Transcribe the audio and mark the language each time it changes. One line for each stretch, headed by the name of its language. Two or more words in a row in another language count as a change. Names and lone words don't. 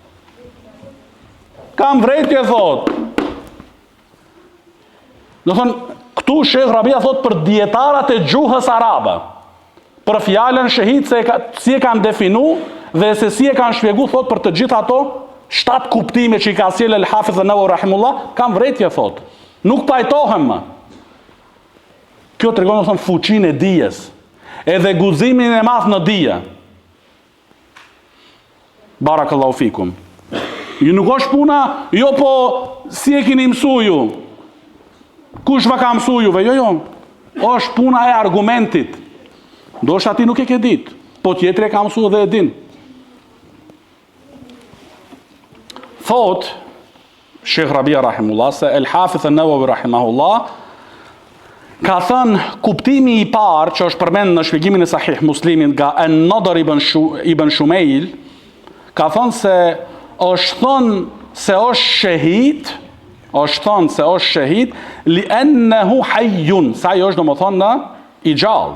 Albanian: Kam vrejtje, thot. Do thonë, këtu Sheikh Rabia thot për dietarët e gjuhës arabe, për fjalën shahid, si e kanë definu dhe se si e kanë shpjegu, thot, për të gjitha ato 7 kuptime që i ka sjellë El Hafiz an-Nawawi rahimullah, kam vrejtje, thot. Nuk pajtohem më. Kjo tregon domethënë fuqinë e dijes, edhe guximin e madh në dije.
Arabic: بارك الله فيكم.
Albanian: Ju nuk është puna, jo po si e keni mësuar ju. Kush va ka mësuar juve? Jo. Është puna e argumentit. Ndoshta ti nuk e ke ditë, po tjetri e ka mësuar dhe e din. Thot Sheikh Rabia rahimullah se El Hafiz an-Nawawi rahimahullah ka thënë kuptimi i parë që është përmend në shpjegimin e Sahih Muslimit nga An-Nadr ibn Shumail, ka thënë se është thënë se është shahid,
Arabic: لأنه حي,
Albanian: sa ai është domethënë i gjallë.